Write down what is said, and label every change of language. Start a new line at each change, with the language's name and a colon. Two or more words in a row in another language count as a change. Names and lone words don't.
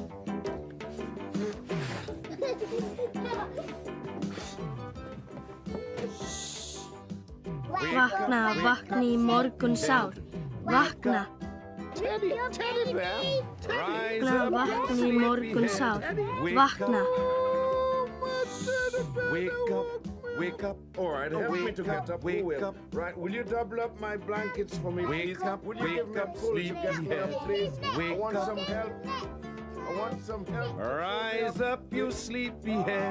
Icelandic: Vakna, vakna í morgun sár. Vakna. Vakna, vakna í morgun sár. Vakna.
English: Wake up. All right, help me to get up. Wake up. Right, will you double up my blankets for me, please? Wake up, sleepyhead. Please. I want some help. I want some help. Rise up, you sleepyhead.